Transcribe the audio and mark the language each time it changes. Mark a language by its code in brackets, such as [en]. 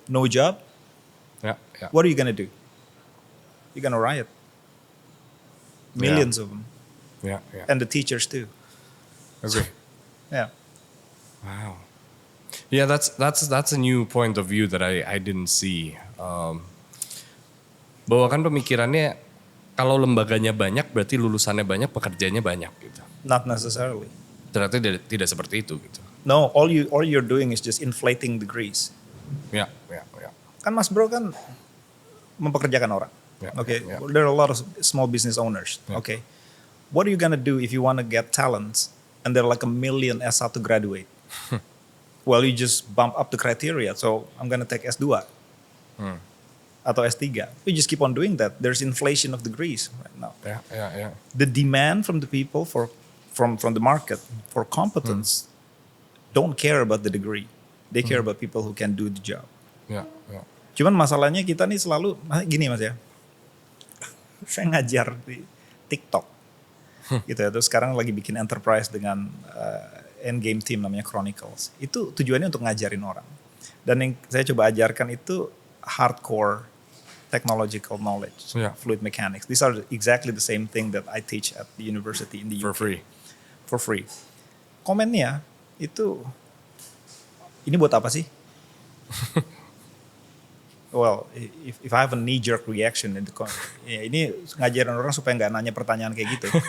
[en] No job. What are you gonna do? You're gonna riot. Millions of them. And the teachers too. Okay. Wow. Yeah, that's a new point of view that I didn't see. [id] Bahwa kan pemikirannya kalau lembaganya banyak berarti lulusannya banyak, pekerjaannya banyak gitu. [en] Not necessarily. [id] Ternyata tidak seperti itu gitu. [en] No, all you're doing is just inflating degrees. [id] Ya. Kan Mas Bro kan mempekerjakan orang. [en] Okay, there are a lot of small business owners. Okay, what are you gonna do if you want to get talents and there are like 1 million S1 graduate? Well, you just bump up the criteria. So I'm gonna take S2 [id] atau [en] S3. You just keep on doing that. There's inflation of degrees right now. The demand from the people from the market for competence don't care about the degree. They care about people who can do the job. [id] Cuman masalahnya kita nih selalu gini Mas ya. Saya ngajar di TikTok gitu ya. Terus sekarang lagi bikin enterprise dengan [en] endgame team [id] namanya Chronicles. Itu tujuannya untuk ngajarin orang. Dan yang saya coba ajarkan itu [en] hardcore technological knowledge, fluid mechanics. These are exactly the same thing that I teach at the university in the UK. For free. [id] Komennya itu, ini buat apa sih? [en] Well, if I have a knee-jerk reaction, [id] ini ngajarin orang supaya nggak nanya pertanyaan kayak gitu.